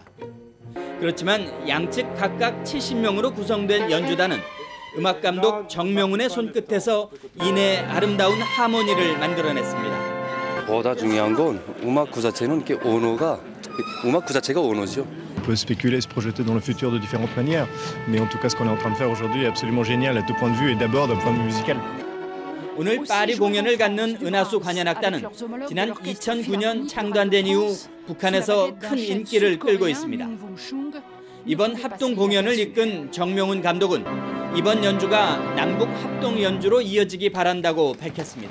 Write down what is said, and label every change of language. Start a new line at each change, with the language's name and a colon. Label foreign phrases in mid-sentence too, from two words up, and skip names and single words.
Korean: 그렇지만 양측 각각 70명으로 구성된 연주단은 음악감독 정명훈의 손끝에서 이내 아름다운 하모니를 만들어냈습니다. 보다 중요한 건 음악 그 자체는 음악 그 자체가 언어죠.
French: On peut spéculer, se projeter dans le futur de différentes manières, mais en tout cas ce qu'on est en train de faire aujourd'hui est absolument génial à tout point de vue et d'abord d'un point de vue musical.
Korean: 오늘 파리 공연을 갖는 은하수 관현악단은 지난 2009년 창단된 이후 북한에서 큰 인기를 끌고 있습니다. 이번 합동 공연을 이끈 정명훈 감독은 이번 연주가 남북 합동 연주로 이어지기 바란다고 밝혔습니다.